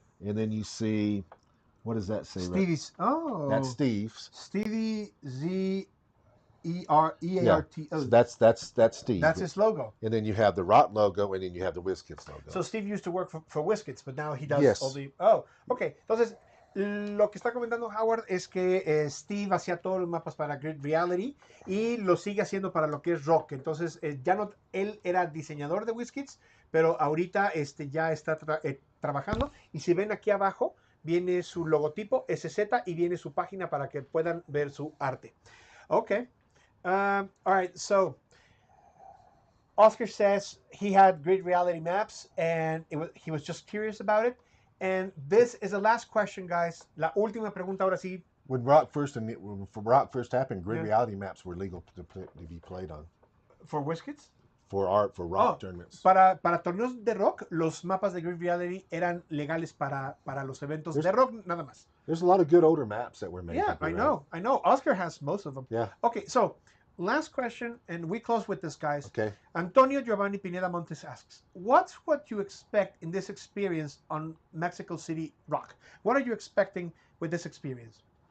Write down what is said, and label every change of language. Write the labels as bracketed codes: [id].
[en] And then you see, what does that say? Stevie's. Oh. That's Steve's. Stevie Zearto. Yeah, so that's Steve. That's his logo. And then you have the Rock logo, and then you have the WizKids logo. So Steve used to work for WizKids, but now he does all the... Oh, okay. [es] Entonces, lo que está comentando Howard es que Steve hacía todos los mapas para Grid Reality y lo sigue haciendo para lo que es Rock. Entonces, ya no, él era diseñador de WizKids, pero ahorita ya está trabajando. Y si ven aquí abajo, viene su logotipo SZ y viene su página para que puedan ver su arte. [en] Okay. All right. So, Oscar says he had Grid Reality maps and he was just curious about it. And this is the last question, guys. [es] La última pregunta ahora sí. [en] When Rock first happened, Grid Reality maps were legal to be played on. For WizKids? For Rock tournaments. [es] Para torneos de Rock, los mapas de Grid Reality eran legales para los eventos de Rock nada más. [en] There's a lot of good older maps that were made. Yeah, I know. Oscar has most of them. Yeah. Okay, so last question, and we close with this, guys. Okay. Antonio Giovanni Pineda Montes asks, what's what you expect in this experience on Mexico City Rock? What are you expecting with this experience?